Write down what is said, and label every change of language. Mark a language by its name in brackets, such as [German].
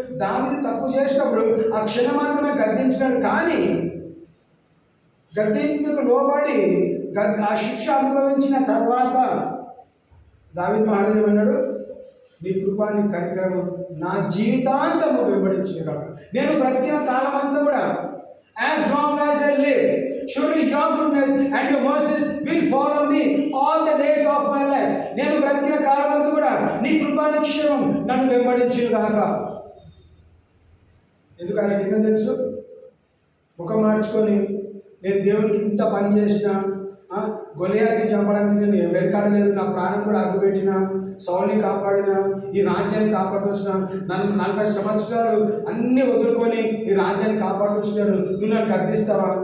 [Telugu] దావీదు తప్పు చేసినప్పుడు ఆ క్షణం మాత్రమే గద్దించాడు. కానీ గద్దింపుకు లోబడి ఆ శిక్ష అనుభవించిన తర్వాత దావీదు మహారాజు ఏమన్నాడు? నీ కృప నీ కనికరము నా జీవితాంతము వెంబడించును గాక. నేను బ్రతికిన కాలం అంతా కూడా [English] as long as I live, surely your goodness and your mercies will follow me all the days of my life. [Telugu] నేను బ్రతికిన కాలం అంతా కూడా నీ కృపా నిక్షేమం నన్ను వెంబడించును గాక. ఎందుకు? ఆయనకి ఏమో తెలుసు. ముఖం మార్చుకొని నేను దేవునికి ఇంత పని చేసిన, గొలియాతిని చంపడానికి నేను వెనకాడలేదు, నా ప్రాణం కూడా అడ్డుపెట్టిన, సౌల్ని కాపాడిన, ఈ రాజ్యాన్ని కాపాడుతొచ్చిన, నన్ను 40 సంవత్సరాలు అన్నీ వదులుకొని ఈ రాజ్యాన్ని కాపాడుతొచ్చినాడు, నువ్వు నన్ను గద్దిస్తావా?